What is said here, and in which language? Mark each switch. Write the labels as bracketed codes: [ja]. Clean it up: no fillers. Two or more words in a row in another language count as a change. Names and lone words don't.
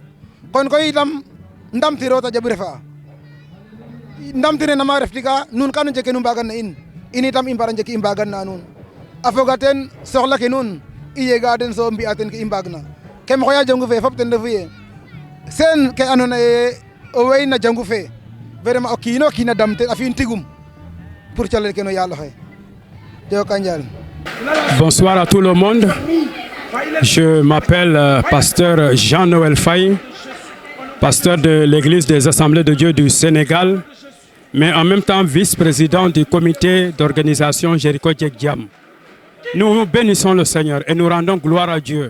[srr] kon koy itam ndamtiro ta jaɓu refa ndamtine nama reftika nuun ka nu njeg ke nu mbagan na in itam i mbara njeg ke i mbagan na nuun a foga teen soxla ke nuun i yega den so mbi'a ten ke i mbaagna kem xoya jangu fe fop ten refu ye seen ke andoona yee o wey na jangu fe vraiment o kiin o kiin a dam ten a fi'in tigum pour calel ke no yaal oxe Joka njal. [fr] Bonsoir à tout le monde. Je m'appelle pasteur Jean-Noël Faye, pasteur de l'Église des Assemblées de Dieu du Sénégal, mais en même temps vice-président du comité d'organisation Jericho Djekdiam. Nous bénissons le Seigneur et nous rendons gloire à Dieu.